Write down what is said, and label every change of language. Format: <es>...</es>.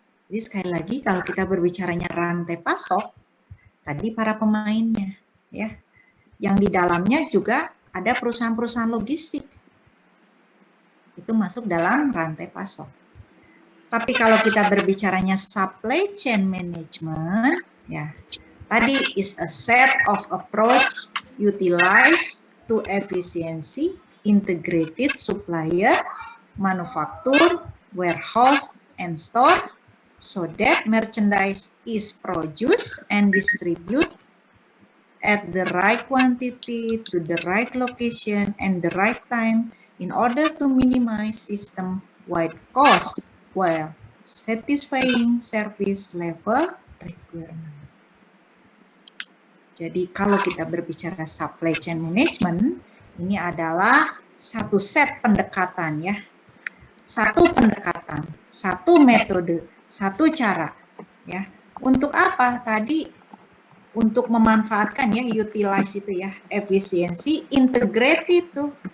<id>Jadi sekali lagi kalau kita berbicaranya rantai pasok, tadi para pemainnya, ya, yang di dalamnya juga ada perusahaan-perusahaan logistik, itu masuk dalam rantai pasok. Tapi kalau kita berbicaranya</id> <en>supply chain management,</en> <id>ya, tadi</id> <en>is a set of approach utilized to efficiency, integrated supplier, manufacture, warehouse, and store, so that merchandise is produced and distributed at the right quantity, to the right location, and the right time in order to minimize system-wide cost while satisfying service level requirement.</en> <id>Jadi kalau kita berbicara supply chain management, ini adalah satu set pendekatan ya. Satu pendekatan, satu metode, satu cara ya. Untuk apa? Tadi untuk memanfaatkan ya, utilize itu ya, efisiensi, integrated itu.</id>